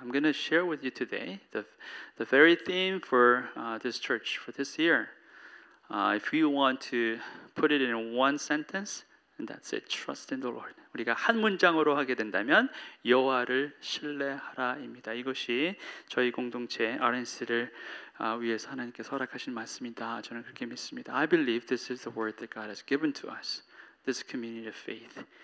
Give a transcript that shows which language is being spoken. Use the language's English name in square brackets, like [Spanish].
[English] I'm going to share with you today the very theme for this church for this year. If you want to put it in one sentence, and that's it. Trust in the Lord. [Korean] 우리가 한 문장으로 하게 된다면 여호와를 신뢰하라입니다. 이것이 저희 공동체 RNC를 위해서 하나님께서 허락하신 말씀이다. 저는 그렇게 믿습니다. [English] I believe this is the word that God has given to us. This community of faith.